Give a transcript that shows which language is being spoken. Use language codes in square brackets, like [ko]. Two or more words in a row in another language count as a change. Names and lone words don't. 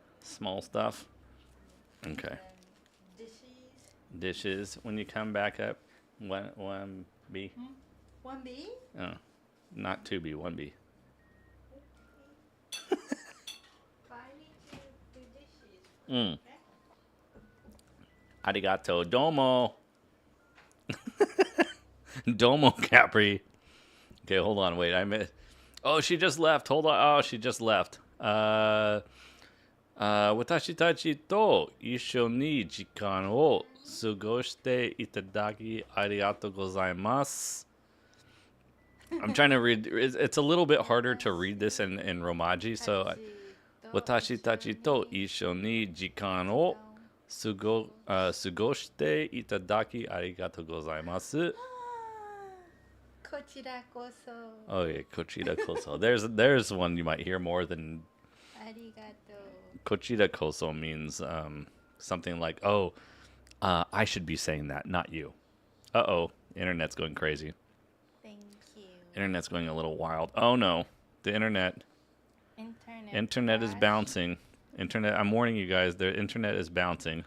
[en] Small stuff. Okay. Dishes. When you come back up, 1B. 1B? Oh, not 2B, 1B. But I need to do dishes. Okay? [ja] ありがとう。どうも。どうも, [en] Capri. Okay, hold on. Wait, I missed. Oh, she just left. Hold on. Oh, she just left. [ja] 私たちと一緒に時間を過ごしていただきありがとうございます. [en] I'm trying to read. It's a little bit harder to read this in Romaji. So, [ja] 私たちと一緒に時間を過ごしていただきありがとうございます. こちらこそ. [en] Oh yeah, [ja] こちらこそ. [en] There's one you might hear more than. [ja] Arigato. こちらこそ [en] means something like, oh, I should be saying that, not you. Uh-oh, internet's going crazy. Thank you. Internet's going a little wild. Oh no, the internet is bouncing. I'm warning you guys, the internet is bouncing.